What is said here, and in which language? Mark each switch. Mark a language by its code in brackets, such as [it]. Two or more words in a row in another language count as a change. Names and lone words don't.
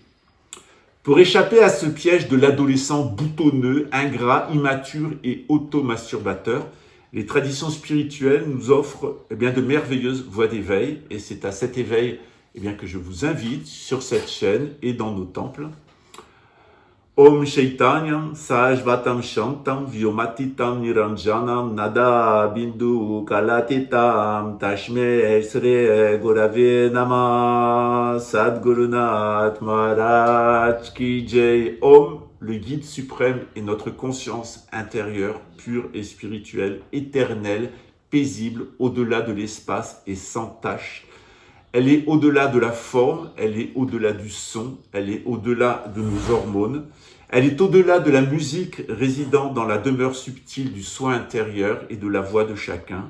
[fr] Pour échapper à ce piège de l'adolescent boutonneux, ingrat, immature et automasturbateur, les traditions spirituelles nous offrent de merveilleuses voies d'éveil et c'est à cet éveil que je vous invite sur cette chaîne et dans nos temples. [sa] Om Chaitanyam Sajvatam Shantam Vyomatitam Niranjanam Nada Bindu Kalatitam Tashme Sre Gurave Nama [hi] Sadgurunath Maharaj Ki Jai. [fr] Om, le guide suprême est notre conscience intérieure, pure et spirituelle, éternelle, paisible, au-delà de l'espace et sans tache. Elle est au-delà de la forme, elle est au-delà du son, elle est au-delà de nos hormones, elle est au-delà de la musique résidant dans la demeure subtile du soi intérieur et de la voix de chacun.